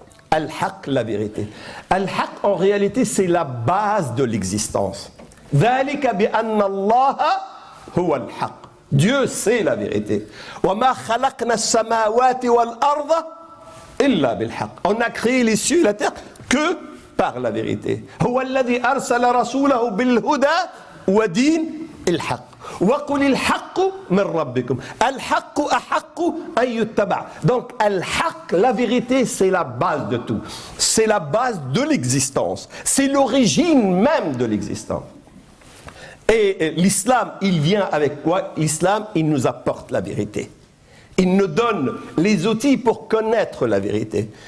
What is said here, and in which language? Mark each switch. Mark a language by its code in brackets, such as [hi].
[fr] Al-Haq, la vérité. Al-Haq, en réalité, c'est la base de l'existence. [ar] ذَلِكَ بِأَنَّ اللَّهَ هُوَ الْحَقِّ. [fr] Dieu, c'est la vérité. [ar] وَمَا خَلَقْنَا السَّمَاوَاتِ وَالْأَرْضَ إِلَّا بِالْحَقِّ. [fr] On a créé les cieux et la terre que par la vérité. [ar] هو الذي أرسل رسوله بالهدى ودين الحق وقل الحق من ربكم الحق أحق أن يتبع. [fr] Donc الحق, la vérité, c'est la base de tout. C'est la base de l'existence. C'est l'origine même de l'existence. Et l'islam, il vient avec quoi? L'islam, il nous apporte la vérité. Il nous donne les outils pour connaître la vérité.